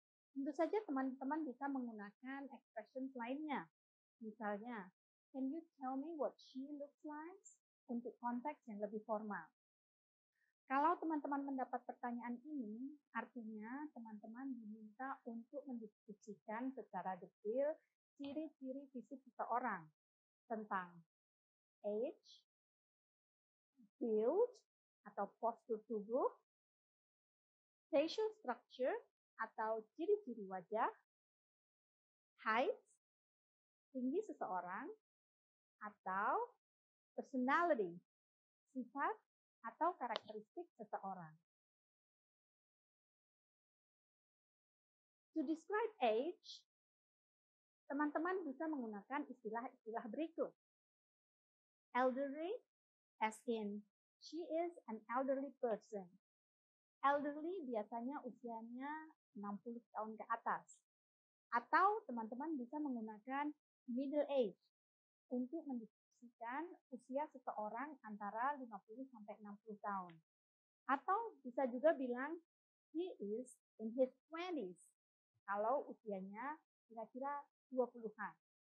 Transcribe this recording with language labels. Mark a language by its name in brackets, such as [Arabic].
[Indonesian] Tentu saja teman-teman bisa menggunakan expression lainnya. [English] Misalnya, can you tell me what she looks like? [Indonesian] Untuk konteks yang lebih formal. Kalau teman-teman mendapat pertanyaan ini, artinya teman-teman diminta untuk mendeskripsikan secara detail ciri-ciri fisik seseorang tentang age, build atau postur tubuh, facial structure atau ciri-ciri wajah, height, tinggi seseorang, atau personality, sifat atau karakteristik seseorang. [English] To describe age, [Indonesian] teman-teman bisa menggunakan istilah-istilah berikut. [English] Elderly, as in she is an elderly person. [Indonesian] Elderly biasanya usianya 60 tahun ke atas. Atau teman-teman bisa menggunakan middle age untuk mendeskripsikan usia seseorang antara 50 sampai 60 tahun. Atau bisa juga bilang [English] he is in his 20s [Indonesian] kalau usianya kira-kira 20-an.